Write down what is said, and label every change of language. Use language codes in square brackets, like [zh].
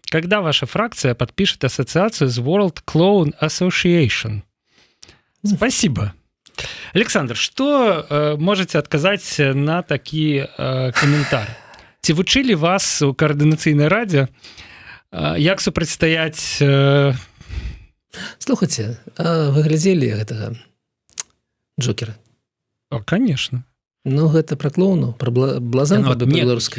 [ru] Когда ваша фракция подпишет ассоциацию с World Clown Association?» Спасибо. Александр, что можете отказать на такі каментар? [be] Ці вучылі вас у Координацыйнай радзе, як супрацьстаяць... Слухайце, вы глядзелі гэтага Джокера? [ru] Конечно. [be] Гэта пра клоуну, пра блазанку па-беларуску.